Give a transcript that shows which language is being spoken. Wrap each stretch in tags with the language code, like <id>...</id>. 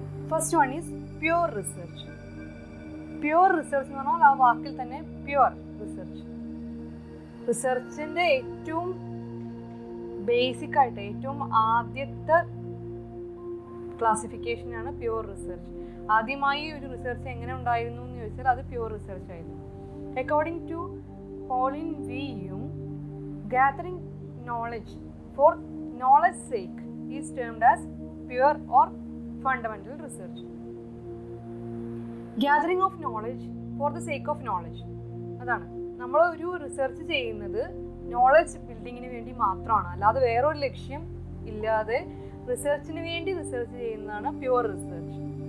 <en>First one is pure research.</en> <ml>Pure research എന്ന് പറഞ്ഞാൽ ആ വാക്കിൽ തന്നെ പ്യുവർ റിസർച്ച്. റിസർച്ചിൻ്റെ ഏറ്റവും ബേസിക് ആയിട്ട് ഏറ്റവും ആദ്യത്തെ ക്ലാസിഫിക്കേഷനാണ് പ്യുവർ റിസർച്ച്. ആദ്യമായി ഒരു റിസർച്ച് എങ്ങനെ ഉണ്ടായിരുന്നു എന്ന് ചോദിച്ചാൽ അത് പ്യുവർ റിസർച്ച് ആയിരുന്നു.</ml> <en>According to Pauline V Young, gathering knowledge for knowledge sake is termed as pure or fundamental research. Gathering of knowledge for the sake of knowledge,</en> <ml>അതാണ് നമ്മൾ ഒരു റിസർച്ച് ചെയ്യുന്നത് നോളജ് ബിൽഡിങ്ങിന് വേണ്ടി മാത്രമാണ്, അല്ലാതെ വേറൊരു ലക്ഷ്യം ഇല്ലാതെ റിസർച്ചിന് വേണ്ടി റിസർച്ച് ചെയ്യുന്നതാണ് പ്യുവർ റിസർച്ച്.</ml>